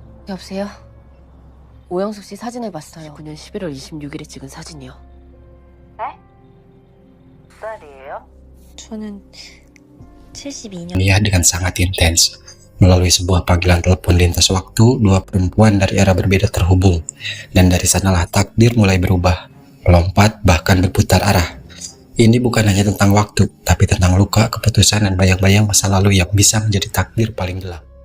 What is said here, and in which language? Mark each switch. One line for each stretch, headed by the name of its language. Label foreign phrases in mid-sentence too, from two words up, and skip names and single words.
Korean: 여보세요? 오영숙 씨 사진을 봤어요. 19년 11월 26일에 찍은 사진이요. 네? 몇 살이에요? 저는 72년.
Indonesian: Dia dengan sangat intens. Melalui sebuah panggilan telepon lintas waktu, dua perempuan dari era berbeda terhubung. Dan dari sanalah takdir mulai berubah, melompat, bahkan berputar arah. Ini bukan hanya tentang waktu, tapi tentang luka, keputusan, dan bayang-bayang masa lalu yang bisa menjadi takdir paling gelap.